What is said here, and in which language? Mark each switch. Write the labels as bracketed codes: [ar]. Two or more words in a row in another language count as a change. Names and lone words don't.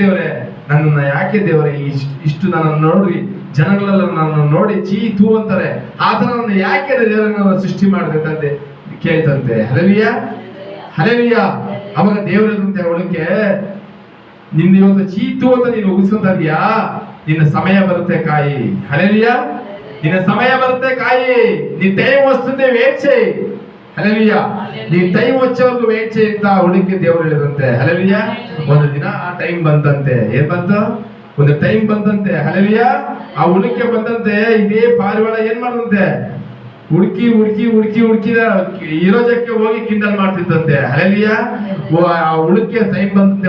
[kn] ದೇವ್ರೆ ನನ್ನನ್ನ ಯಾಕೆ ದೇವ್ರೆ ಇಷ್ಟು ನನ್ನನ್ನು ನೋಡಿ ಜನಗಳೆಲ್ಲ ನನ್ನ ನೋಡಿ ಚೀ ತೂ ಅಂತಾರೆ, ಆತರ ನನ್ನ ಯಾಕೆ ದೇವರನ್ನ ಸೃಷ್ಟಿ ಮಾಡಿದೆ ಕೇಳ್ತಂತೆ. ಹಲೆಲಿಯ ಹಲೆಲಿಯ ಅವಾಗ ದೇವರಂತೆ ಅವಳಿಗೆ, ನಿಂದ ಇವತ್ತು ಚೀತು ಅಂತ ನೀನು ಉಗಿಸ್ಕೊಂತ ಇದೀಯಾ, ನಿನ್ನ ಸಮಯ ಬರುತ್ತೆ ಕಾಯಿ. ಹಲೆಲಿಯ ನಿನ್ನ ಸಮಯ ಬರುತ್ತೆ ಕಾಯಿ, [te] నీ టైం వస్తుంది వెయిట్ చేయి. హల్లెలూయ నీ టైం వచ్చేవరకు వెయిట్ చేయి [kn] ಅಂತ ಹುಡುಗಿ ದೇವರು ಹೇಳಿದಂತೆ. ಹಲೆಲಿಯ ಒಂದು ದಿನ ಆ ಟೈಮ್ ಬಂತಂತೆ. ಏನ್ ಬಂತು? ಒಂದು ಟೈಮ್ ಬಂತಂತೆ. ಹಲೆಲಿಯ ಆ ಹುಡುಗಿ ಬಂದಂತೆ. ಇದೇ ಪಾರಿವಾಳ ಏನ್ ಮಾಡದಂತೆ, ಹುಡುಕಿ ಹುಡುಕಿ ಹುಡುಕಿ ಹುಡುಕಿದ ಇರೋಜಕ್ಕೆ ಹೋಗಿ ಕಿಂಡಲ್ ಮಾಡ್ತಿದ್ದಂತೆ. ಹಲೆಲಿಯ ಆ ಹುಡುಕಿಯ ಟೈಮ್ ಬಂದಂತೆ.